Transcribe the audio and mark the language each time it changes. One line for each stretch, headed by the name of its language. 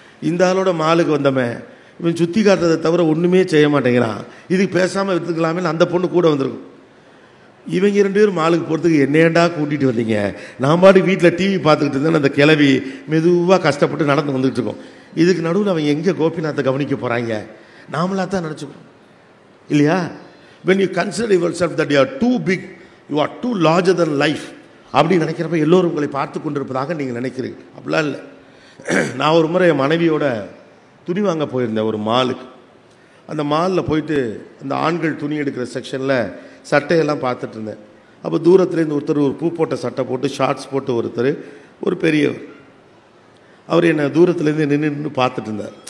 Tamil: இந்த ஆளோட மாலுக்கு வந்தவன் இவன் சுற்றி காட்டுறதை தவிர ஒன்றுமே செய்ய மாட்டேங்கிறான், இதுக்கு பேசாமல் விற்றுக்கலாமே அந்த பொண்ணு கூட வந்திருக்கும். இவங்க 2 பேரும் மாலுக்கு போகிறதுக்கு என்னேண்டா கூட்டிகிட்டு வந்தீங்க, நான் பாட்டு வீட்டில் டிவி பார்த்துக்கிட்டு இருந்தேன். அந்த கிளவி மெதுவாக கஷ்டப்பட்டு நடந்து வந்துகிட்டு இருக்கோம். இதுக்கு நடுவில் அவங்க எங்கே கோபிநாத்தை கவனிக்க போகிறாங்க, நாமளாக தான் நினச்சிக்கிறோம் இல்லையா.
English: when you consider yourself that you are too big, you are too larger than life
Tamil: அப்படி நினைக்கிறப்ப எல்லோரும் உங்களை பார்த்து கொண்டிருப்பதாக நீங்கள் நினைக்கிறீங்க. அப்படிலாம் இல்லை. நான் ஒரு முறை என் மனைவியோட துணி வாங்க போயிருந்தேன் ஒரு மாலுக்கு. அந்த மாலில் போயிட்டு அந்த ஆண்கள் துணி எடுக்கிற செக்ஷனில் சட்டையெல்லாம் பார்த்துட்டு இருந்தேன். அப்போ தூரத்துலேருந்து ஒருத்தர் ஒரு பூ போட்ட சட்டை போட்டு ஷார்ட்ஸ் போட்டு ஒருத்தர், ஒரு பெரியவர், அவர் என்னை தூரத்துலேருந்து நின்று பார்த்துட்டு இருந்தார்.